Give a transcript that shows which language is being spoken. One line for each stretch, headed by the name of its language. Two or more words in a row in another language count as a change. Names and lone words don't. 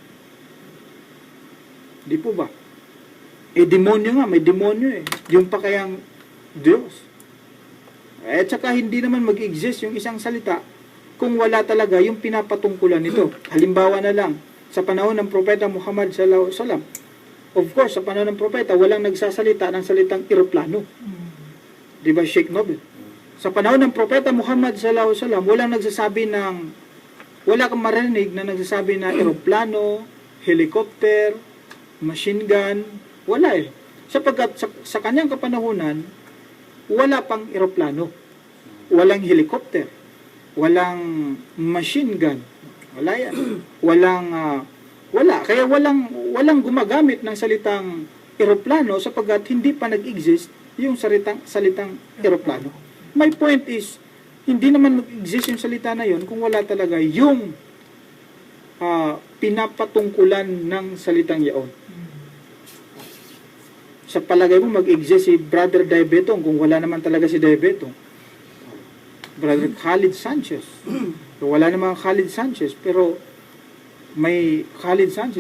Filipino: Di po ba? Demonyo nga, may demonyo Yung pa kayang Diyos. At saka hindi naman mag-exist yung isang salita kung wala talaga yung pinapatungkulan nito. Halimbawa na lang, sa panahon ng Propeta Muhammad
Arabic: صلى الله عليه وسلم,
English: of course,
Filipino: sa panahon ng Propeta, walang nagsasalita ng salitang eroplano. Di ba, Sheikh Nobel? Sa panahon ng Propeta Muhammad
Arabic: صلى الله عليه وسلم,
Filipino: wala kang marinig na nagsasabi na eroplano, helicopter,
English: machine gun,
Filipino: wala eh. Sapagkat sa kanyang kapanahunan, wala pang eroplano, walang helicopter, walang
English: machine gun,
Filipino: wala yan. Wala. Kaya walang gumagamit ng salitang eroplano sapagkat hindi pa nag-exist yung salitang eroplano.
English: My point is,
Filipino: hindi naman mag-exist yung salita na yun kung wala talaga yung pinapatungkulan ng salitang yaon. Sa palagay mo mag-exist si Brother Daibetong kung wala naman talaga si Daibetong. Brother Khalid Sanchez. Wala naman Khalid Sanchez, pero may Khalid Sanchez.